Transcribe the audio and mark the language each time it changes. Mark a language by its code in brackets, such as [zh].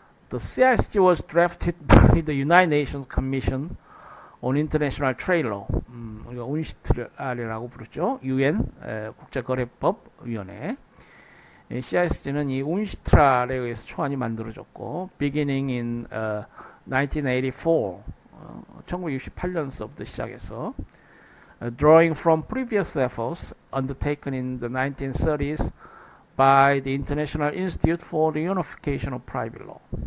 [en] The CISG was drafted by the United Nations Commission on International Trade Law. [ko] 우리가 운시트랄이라고 부르죠. UN 국제거래법위원회. CISG는 이 운시트랄에 의해서 초안이 만들어졌고, [en] beginning in 1984, [ko] 1968년서부터 시작해서 [en] drawing from previous efforts undertaken in the 1930s by the International Institute for the Unification of Private Law.